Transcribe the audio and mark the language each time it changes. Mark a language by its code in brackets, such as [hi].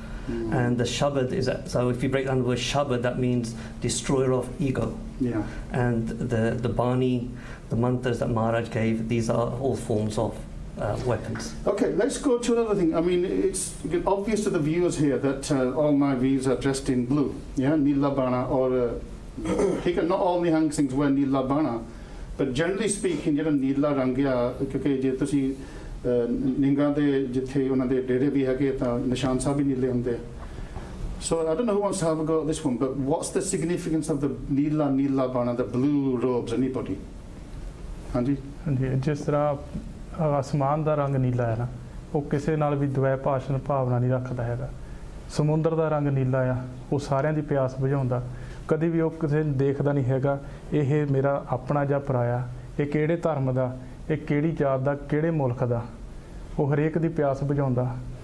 [en] And the Shabad is so if you break down the word Shabad, that means destroyer of ego. Yeah. And the Bani, the mantras that Maharaj gave, these are all forms of weapons. Okay, let's go to another thing. I mean, it's obvious to the viewers here that all my viewers are dressed in blue. Yeah, Nila Bana, or not all Nihang Singhs wear Nila Bana, but generally speaking, [pa] ਜਿਹੜਾ ਨੀਲਾ ਰੰਗ ਆ, ਕਿਉਂਕਿ ਜੇ ਤੁਸੀਂ ਨਿੰਗਾਂ ਦੇ ਜਿੱਥੇ ਉਹਨਾਂ ਦੇ ਡੇਰੇ ਵੀ ਹੈਗੇ ਤਾਂ ਨਿਸ਼ਾਨ ਸਾਹਿਬ ਵੀ ਨੀਲੇ ਹੁੰਦੇ ਆ. [en] So I don't know who wants to have a go at this one, but what's the significance of the Nila Bana, the blue robes? Anybody? Hanji? [pa] ਹਾਂਜੀ, ਜਿਸ ਤਰ੍ਹਾਂ ਆਸਮਾਨ ਦਾ ਰੰਗ ਨੀਲਾ ਹੈ ਨਾ, ਉਹ ਕਿਸੇ ਨਾਲ ਵੀ ਦਵੈ ਭਾਸ਼ਣ ਭਾਵਨਾ ਨਹੀਂ ਰੱਖਦਾ ਹੈਗਾ. ਸਮੁੰਦਰ ਦਾ ਰੰਗ ਨੀਲਾ ਆ, ਉਹ ਸਾਰਿਆਂ ਦੀ ਪਿਆਸ ਬੁਝਾਉਂਦਾ. ਕਦੀ ਵੀ ਉਹ ਕਿਸੇ ਨੂੰ ਦੇਖਦਾ ਨਹੀਂ ਹੈਗਾ ਇਹ ਮੇਰਾ ਆਪਣਾ ਜਾਂ ਪਰਾਇਆ, ਇਹ ਕਿਹੜੇ ਧਰਮ ਦਾ, ਇਹ ਕਿਹੜੀ ਜਾਤ ਦਾ, ਕਿਹੜੇ ਮੁਲਕ ਦਾ, ਉਹ ਹਰੇਕ ਦੀ ਪਿਆਸ ਬੁਝਾਉਂਦਾ.